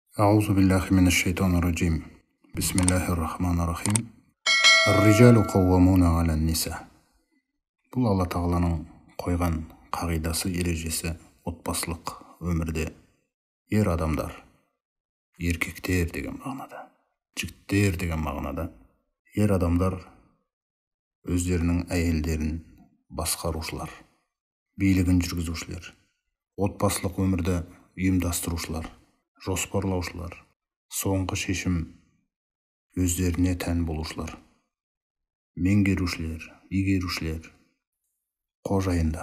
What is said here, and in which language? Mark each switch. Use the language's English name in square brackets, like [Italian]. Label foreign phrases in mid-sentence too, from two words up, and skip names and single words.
[Arabic] أعوذ بالله من الشيطان الرجيم بسم الله الرحمن الرحيم الرجال قوامون على النساء. [Kazakh] Бұл Алла Тағаланың қойған қағидасы, ережесі отбасылық өмірде ер адамдар, еркектер деген мағынада, жігіттер деген мағынада, ер адамдар өздерінің әйелдерін басқарушылар, билігін жүргізушілер, отбасылық өмірді ұйымдастырушылар, жоспарлаушылар, соңғы шешім өздеріне тән болушылар, меңгерушілер, игерушілер, қожайындар.